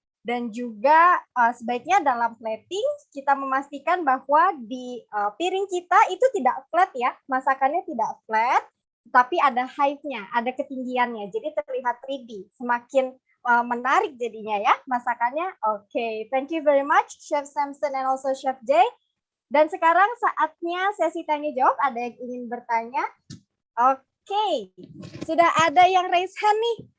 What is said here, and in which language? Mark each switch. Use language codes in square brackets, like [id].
[id] Dan juga sebaiknya dalam plating kita memastikan bahwa di piring kita itu tidak flat ya, masakannya tidak flat, tapi ada height-nya, ada ketinggiannya, jadi terlihat 3D, semakin menarik jadinya ya masakannya. [en] Oke, thank you very much Chef Samson and also Chef J. [id] Dan sekarang saatnya sesi tanya jawab. Ada yang ingin bertanya? Oke, sudah ada yang [en] raise hand [id] nih.